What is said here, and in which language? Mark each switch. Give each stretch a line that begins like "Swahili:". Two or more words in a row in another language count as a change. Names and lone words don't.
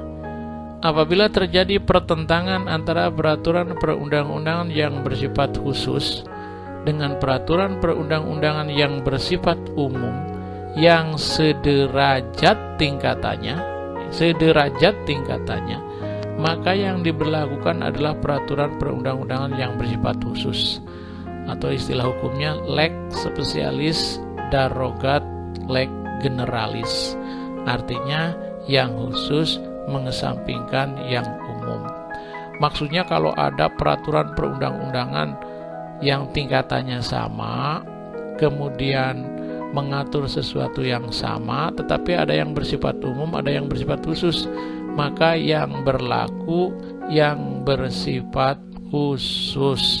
Indonesian: Apabila terjadi pertentangan antara peraturan perundang-undangan yang bersifat khusus dengan peraturan perundang-undangan yang bersifat umum yang sederajat tingkatannya, maka yang diberlakukan adalah peraturan perundang-undangan yang bersifat khusus, atau istilah hukumnya
Latin: lex specialis darogat lex generalis.
Indonesian: Artinya yang khusus mengesampingkan yang umum. Maksudnya kalau ada peraturan perundang-undangan yang tingkatannya sama, kemudian mengatur sesuatu yang sama, tetapi ada yang bersifat umum, ada yang bersifat khusus, maka yang berlaku yang bersifat khusus.